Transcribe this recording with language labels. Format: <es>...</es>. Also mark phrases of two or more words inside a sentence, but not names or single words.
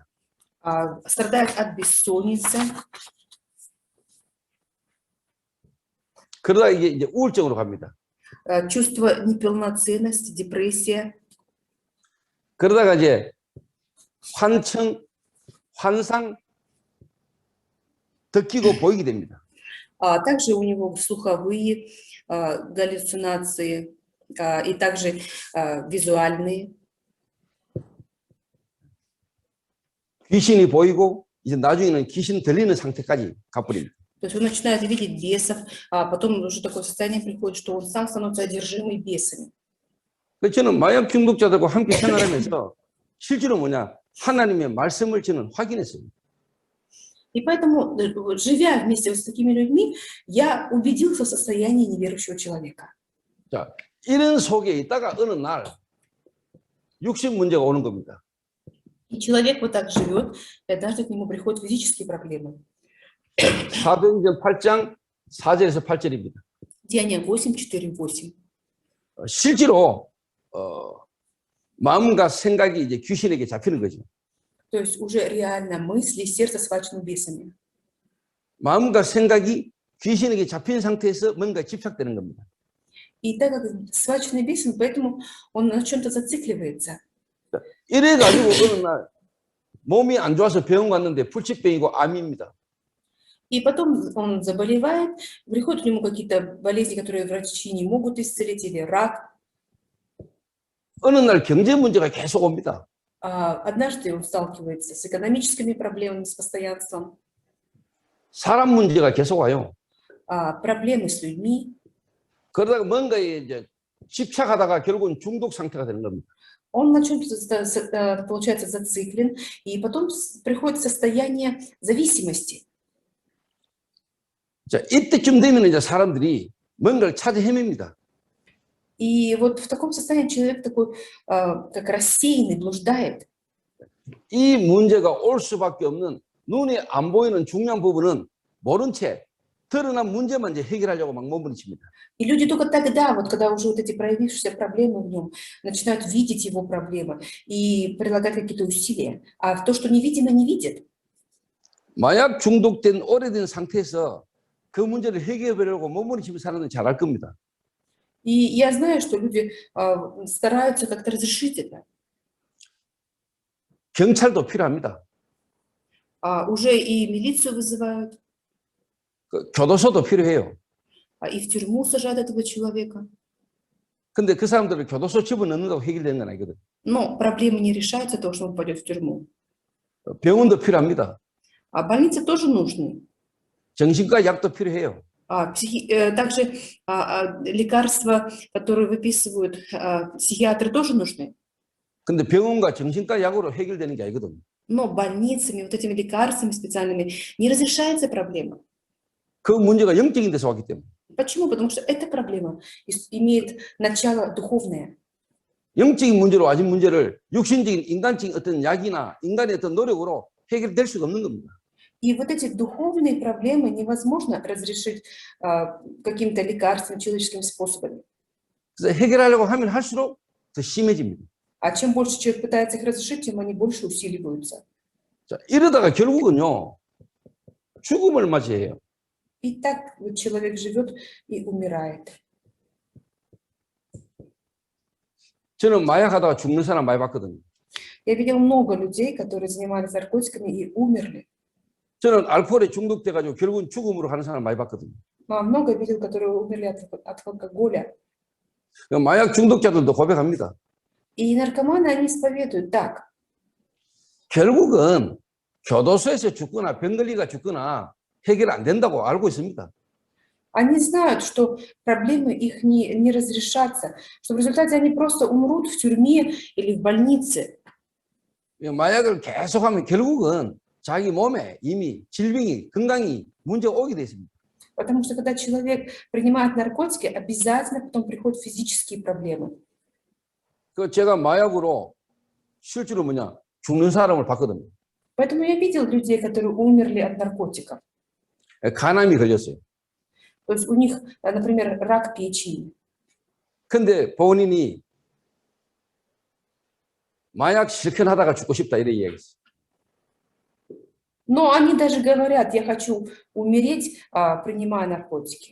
<ru>Страдает от бессонницы.</ru> <ko>그러다 이게 이제 우울증으로 갑니다.</ko> <ru>Чувство неполноценности, депрессия.</ru> <ko>그러다가 이제 환청, 환상, 듣기고 보이게 됩니다.</ko> <ru>Также у него слуховые галлюцинации и также визуальные.</ru> <ko>귀신이 보이고 이제 나중에는 귀신 들리는 상태까지 가버립니다.</ko> <ru>То есть он начинает видеть бесов, а потом уже такое состояние приходит, что он сам становится одержимый бесами.</ru> <ko>그래서 저는 마약 중독자들과 함께 생활하면서 실제로 뭐냐? 하나님의 말씀을 저는 확인했어요.</ko> <ru>И поэтому, живя вместе с такими людьми, я убедился в состоянии неверующего человека.</ru> <ko>자, 이런 속에 있다가 어느 날 육신 문제가 오는 겁니다.</ko> <ru>И человек вот так живет, и однажды к нему приходят физические проблемы.</ru> <ko>사도행전 8장 4절에서 8절입니다.</ko> <ru>Деяния 8, 4, 8.</ru> <ko>실제로 마음과 생각이 이제 귀신에게 잡히는 거죠.</ko> <ru>То есть уже реально мысли, сердце схвачено бесами.</ru> <ko>마음과 생각이 귀신에게 잡힌 상태에서 뭔가 집착되는 겁니다.</ko> <ru>И так как схвачены бесами, поэтому он на чем-то зацикливается.</ru> <ko>이래가지고 어느 날 몸이 안 좋아서 병원 갔는데 불치병이고 암입니다.</ko> <ru>И потом он заболевает, приходят к нему какие-то болезни, которые врачи не могут исцелить, или рак.</ru> <ko>어느 날 경제 문제가 계속 옵니다.</ko> <ru>Однажды он сталкивается с экономическими проблемами, с постоянством,</ru> <ko>사람 문제가 계속 와요.</ko> <ru>проблемы с людьми.</ru> <ko>그러다가 뭔가에 이제 집착하다가 결국은 중독 상태가 되는 겁니다.</ko> <ru>Он на чем-то, получается, зациклен, и потом приходит состояние зависимости.</ru> <ko>자, 이때쯤 되면 이제 사람들이 뭔가를 찾아 헤맵니다.</ko> <ru>И вот в таком состоянии человек такой, как рассеянный, блуждает.</ru> <ko>이 문제가 올 수밖에 없는 눈에 안 보이는 중요한 부분은 모른 채 드러난 문제만 이제 해결하려고 막 몸부림칩니다.</ko> <ru>И люди только тогда, вот когда уже вот эти проявившиеся проблемы в нем, начинают видеть его проблемы и прилагать какие-то усилия. А то, что невидимо, не видят.</ru> <ko>마약 중독된 오래된 상태에서 그 문제를 해결하려고 몸부림치는 사람들은 잘 알 겁니다.</ko> <ru>И я знаю, что люди стараются как-то разрешить это.</ru> <ko>경찰도 필요합니다.</ko> <ru>Уже и милицию вызывают,</ru> <ko>교도소도 필요해요.</ko> <ru>и в тюрьму сажают этого человека.</ru> <ko>근데 그 사람들을 교도소 집어넣는다고 해결되는 건 아니거든.</ko> <ru>Но проблемы не решаются от того, что он пойдет в тюрьму.</ru> <ko>병원도 필요합니다.</ko> <ru>А больницы тоже нужны.</ru> <ko>정신과 약도 필요해요.</ko> <ru>Также лекарства, которые выписывают психиатры, тоже нужны.</ru> <ko>근데 병원과 정신과 약으로 해결되는 게 아니거든.</ko> <ru>Но больницами, вот этими лекарствами специальными не разрешается проблема.</ru> <ko>그 문제가 영적인 데서 왔기 때문에.</ko> <ru>Почему? Потому что эта проблема имеет начало духовное.</ru> <ko>영적인 문제로 와진 문제를 육신적인 인간적인 어떤 약이나 인간의 어떤 노력으로 해결될 수가 없는 겁니다.</ko> <ru>И вот эти духовные проблемы невозможно разрешить каким-то лекарством, человеческими способами.</ru> <ko>그래서 해결하려고 하면 할수록 더 심해집니다.</ko> <ru>А чем больше человек пытается их разрешить, тем они больше усиливаются.</ru> <ko>자, 이러다가 결국은요, 죽음을 맞이해요.</ko> <ru>И так вот человек живет и умирает.</ru> <ko>저는 마약하다가 죽는 사람 많이 봤거든요.</ko> <ru>Я видел много людей, которые занимались наркотиками и умерли.</ru> <ko>저는 알코올에 중독돼가지고 결국은 죽음으로 가는 사람 많이 봤거든요.</ko> <ru>Много видел, которые умерли от алкоголя.</ru> <ko>마약 중독자들도 고백합니다.</ko> <ru>И наркоманы, они исповедуют так.</ru> <ko>결국은 교도소에서 죽거나 병 걸리가 죽거나 해결 안 된다고 알고 있습니다.</ko> <ru>Они знают, что проблемы их не разрешатся, что в результате они просто умрут в тюрьме или в больнице.</ru> <ko>마약을 계속하면 결국은 자기 몸에 이미 질병이 건강이 문제가 오게 돼 있습니다.</ko> <ru>Потому что когда человек принимает наркотики, обязательно потом приходят физические проблемы.</ru> <ko>그 제가 마약으로 실제로 죽는 사람을 봤거든요.</ko> <ru>Поэтому я видел людей, которые умерли от наркотиков.</ru> <ko>간암이 걸렸어요.</ko> <ru>То есть у них, например, рак печени.</ru> <ko>근데 본인이 마약 실천하다가 죽고 싶다 이런 이야기했어요.</ko> <ru>Но они даже говорят, я хочу умереть, принимая наркотики.</ru>